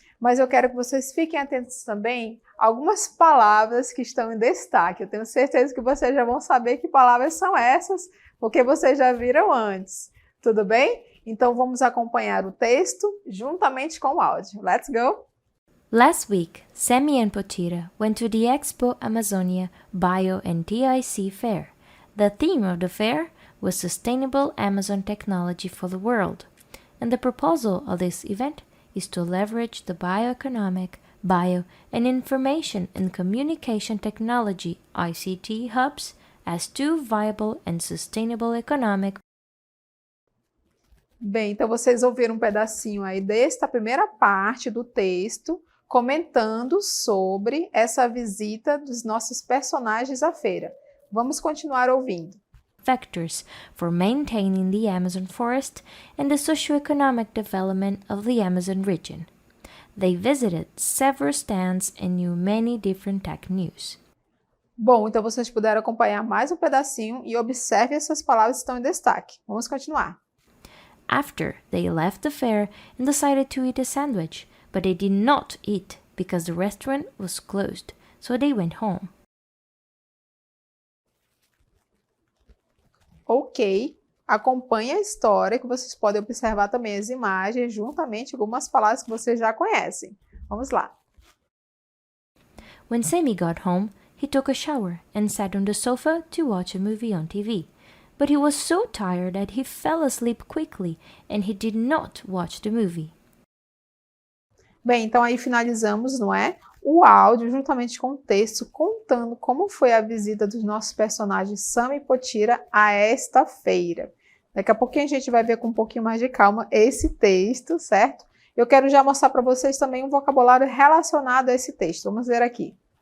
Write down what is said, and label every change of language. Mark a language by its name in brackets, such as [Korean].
[Portuguese] Mas eu quero que vocês fiquem atentos também a algumas palavras que estão em destaque. Eu tenho certeza que vocês já vão saber que palavras são essas, porque vocês já viram antes. Tudo bem? Então vamos acompanhar o texto juntamente com o áudio. [English] Let's go! Last week, Sammy and Potira went to the Expo Amazonia Bio and TIC Fair. The theme of the fair was Sustainable Amazon Technology for the World, and the proposal of this event is to leverage the bioeconomic, bio, and information and communication technology ICT hubs as two viable and sustainable economic. [Portuguese] Bem, então vocês ouviram um pedacinho aí desta primeira parte do texto comentando sobre essa visita dos nossos personagens à feira. Vamos continuar ouvindo. [English] Factors for maintaining the Amazon forest and the socioeconomic development of the Amazon region. They visited several stands and knew many different tech news. [Portuguese] Bom, então vocês puderam acompanhar mais um pedacinho e observe essas palavras que estão em destaque. Vamos continuar. [English] After, they left the fair and decided to eat a sandwich, but they did not eat because the restaurant was closed, so they went home. [Portuguese] Ok, acompanhe a história que vocês podem observar também as imagens juntamente com algumas palavras que vocês já conhecem. Vamos lá. [English] When Sammy got home, he took a shower and sat on the sofa to watch a movie on TV. But he was so tired that he fell asleep quickly and he did not watch the movie. [Portuguese] Bem, então aí finalizamos, o áudio juntamente com o texto contando como foi a visita dos nossos personagens Sammy e Potira a esta feira. Daqui a pouquinho a gente vai ver com um pouquinho mais de calma esse texto, certo? Eu quero já mostrar para vocês também um vocabulário relacionado a esse texto. Vamos ver aqui.